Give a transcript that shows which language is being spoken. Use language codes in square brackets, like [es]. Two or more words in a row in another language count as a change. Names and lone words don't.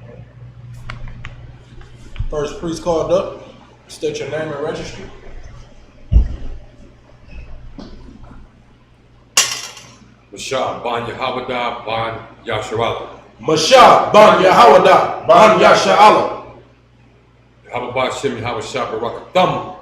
[en] First priest called up, state your name and registry. [he] משה בן יהוה בן ישראל. משה בן יהוה בן ישראל. יהוה בהשם יהושע ברך אתכם.